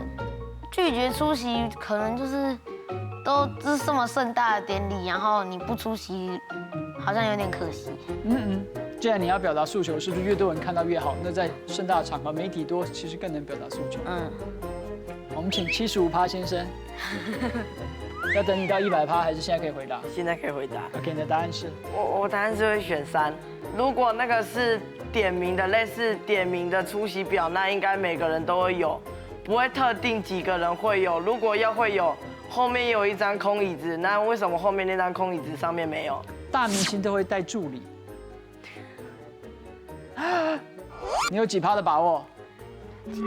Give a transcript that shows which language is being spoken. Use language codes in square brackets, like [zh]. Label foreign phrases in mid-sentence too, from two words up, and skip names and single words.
[zh] 拒絕出席可能就是都是這麼盛大的典禮，然後你不出席好像有點可惜。既然你要表達訴求，是不是越多人看到越好？那在盛大的場合，媒體多，其實更能表達訴求。我們請75%先生。要等你到100%，還是現在可以回答？現在可以回答。 OK，你的答案是？我答案是會選3。如果那個是點名的，類似點名的出席表，那應該每個人都會有，不會特定幾個人會有。如果要會有，後面有一張空椅子，那為什麼後面那張空椅子上面沒有？大明星都會帶助理。你有幾%的把握？5%。